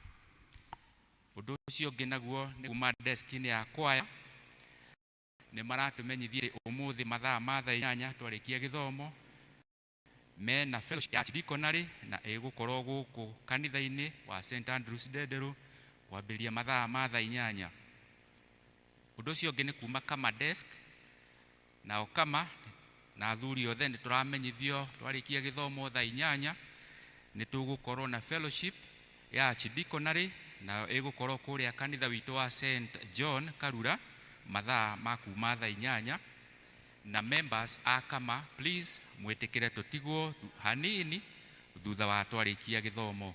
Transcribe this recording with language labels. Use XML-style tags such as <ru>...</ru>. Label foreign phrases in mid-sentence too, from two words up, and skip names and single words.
<ki>Ũndũ ũcio ũngĩ naguo nĩ kuma desk-inĩ ya kwaya nĩ maratũmenyithia ũmũthĩ mathaa ma thaa 8 twarĩkia gĩthomo mena fellowship ya diaconary na ĩgũkorwo gũkũ kanitha-inĩ wa St Andrews Ndenderu kwambĩrĩria mathaa ma thaa 8. Ũndũ ũcio ũngĩ nĩ kuma kama desk nao kama na athuri othe nĩ tũramenyithio twarĩkia gĩthomo thaa 8 nĩ tũgũkorwo na fellowship ya archdiaconary na ĩgũkorwo kũrĩa kanitha witũ wa St John Karura mathaa ma kuma thaa 8 na members a kama please mwĩtĩkĩre tũtigwo hanini thutha wa twarĩkia gĩthomo.</ki>